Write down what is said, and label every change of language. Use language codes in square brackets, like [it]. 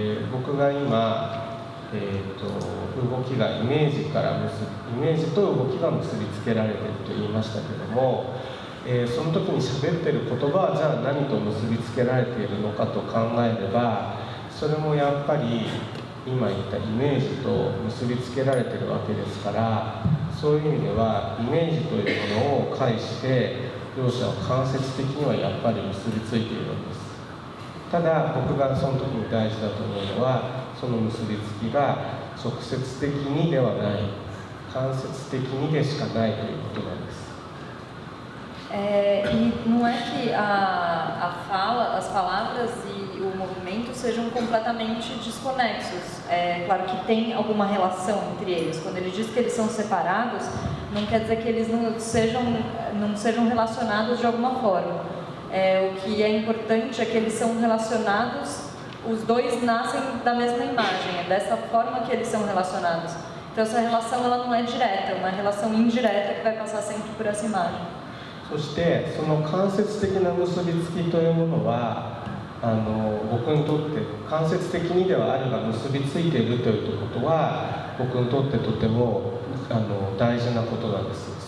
[ja] 僕が今、動きがイメージと動きが結びつけられていると言いましたけども、その時に喋っている言葉はじゃあ何と結びつけられているのかと考えれば、それもやっぱり今言ったイメージと結びつけられているわけですから、そういう意味ではイメージというものを介して両者は間接的にはやっぱり結びついているんです。ただ僕がその時に大事だと思うのは、その結びつきが直接的にではない、間接的にでしかないということなんです。 [pt] E não é que a fala, as palavras e o movimento sejam completamente desconexos. É claro que tem alguma relação entre eles. Quando ele diz que eles são separados, não quer dizer que eles não sejam relacionados de alguma forma. O que é importante é que eles são relacionados, os dois nascem da mesma imagem, é dessa forma que eles são relacionados. Então essa relação ela não é direta, é uma relação indireta que vai passar sempre por essa imagem. [ja] そしてその間接的な結びつきというものは僕にとって間接的にではあるが結びついているということは僕にとってとても大事なことなんです。